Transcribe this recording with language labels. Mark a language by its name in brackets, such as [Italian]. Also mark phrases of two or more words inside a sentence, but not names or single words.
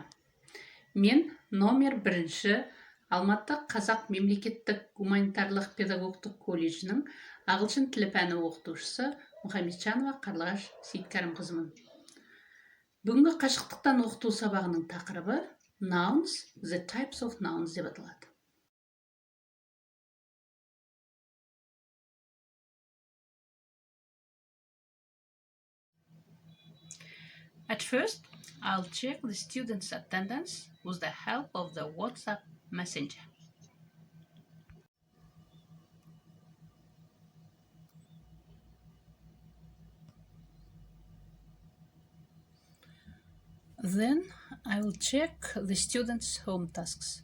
[Kazakh] Мен номер 1 Алматы Қазақ мемлекеттік гуманитарлық педагогтық колледжінің ағылшын тілі пәні оқытушысы Мұхамеджанова Қарлығаш Сейіткәрімқызымын. Бүгінгі қашықтықтан оқыту сабағының тақырыбы [English] Nouns, the types of nouns [Kazakh] деп аталады. [English] At first, I'll check the students' attendance with the help of the WhatsApp Messenger. Then I will check the students' home tasks.